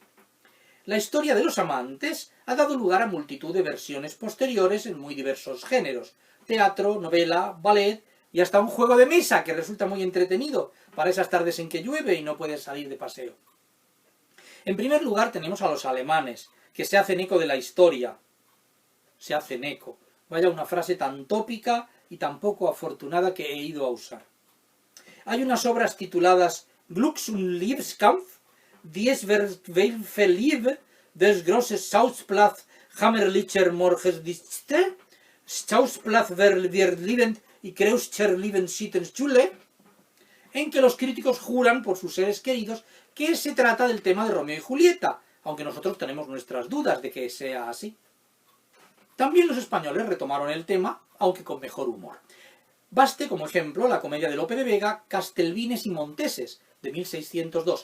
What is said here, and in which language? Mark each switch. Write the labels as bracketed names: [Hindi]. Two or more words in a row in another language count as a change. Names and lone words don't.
[Spanish] La historia de los amantes ha dado lugar a multitud de versiones posteriores en muy diversos géneros: teatro, novela, ballet y hasta un juego de mesa que resulta muy entretenido para esas tardes en que llueve y no puedes salir de paseo. En primer lugar tenemos a los alemanes, que se hacen eco de la historia. Se hacen eco. Vaya una frase tan tópica y tan poco afortunada que he ido a usar. Hay unas obras tituladas Glücks- und Liebeskampf, Dies Verliebe, des grosses Schauplatz Hammerlicher Morgendienste, Schauplatz Verliebend y Kreuzcher Liebensittenschule, en que los críticos juran por sus seres queridos que se trata del tema de Romeo y Julieta, aunque nosotros tenemos nuestras dudas de que sea así. También los españoles retomaron el tema, aunque con mejor humor. Baste como ejemplo la comedia de Lope de Vega, Castelvines y Monteses, de 1602.